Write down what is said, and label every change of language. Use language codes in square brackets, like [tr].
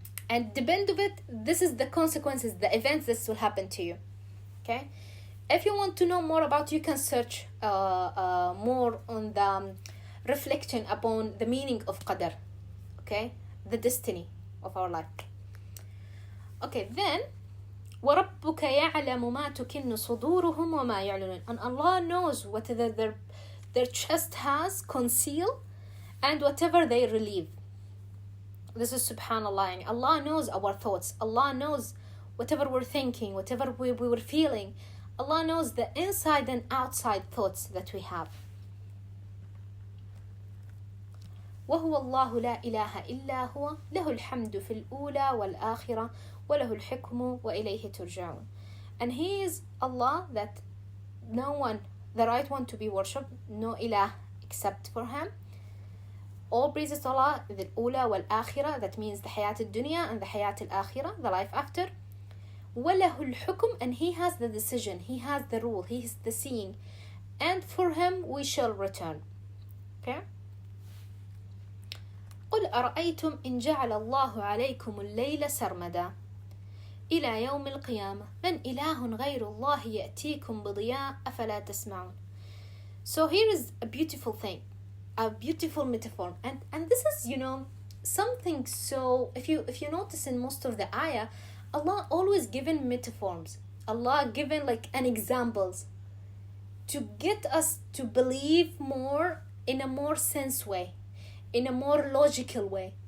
[en] And depend of it, this is the consequences, the events that will happen to you. Okay? If you want to know more about, you can search more on the reflection upon the meaning of qadar. Okay? The destiny of our life. Okay, then [ar] وَرَبُّكَ يَعْلَمُ مَا تُكِنُّ صُدُورُهُمْ وَمَا يَعْلُنُونَ. [en] And Allah knows whatever their chest has concealed and whatever they relieve. This is subhanallah. Allah knows our thoughts. Allah knows whatever we're thinking, whatever we were feeling. Allah knows the inside and outside thoughts that we have. [ar] وهو الله لا إله إلا هو له الحمد في الأولى والآخرة وله الحكم وإليه ترجعون. [en] And He is Allah, that no one, the right one to be worshipped, no ilah except for Him. All praises to Allah, the [ar] الأولى والآخرة, [en] that means the [ar] حياة الدنيا [en] and the [ar] حياة الآخرة, [en] the life after. [ar] وله الحكم, [en] and He has the decision, He has the rule, He is the seeing, and for Him we shall return. Okay? [ar] قل أرأيتم إن جعل الله عليكم الليل سرمدا إلى يوم القيامة من إله غير الله يأتيكم بضياء أفلا تسمعون. [en] So here is a beautiful thing, a beautiful metaphor, and this is, something. So if you notice in most of the ayah, Allah always given metaphors. Allah given like an examples to get us to believe more in a more sense way, in a more logical way.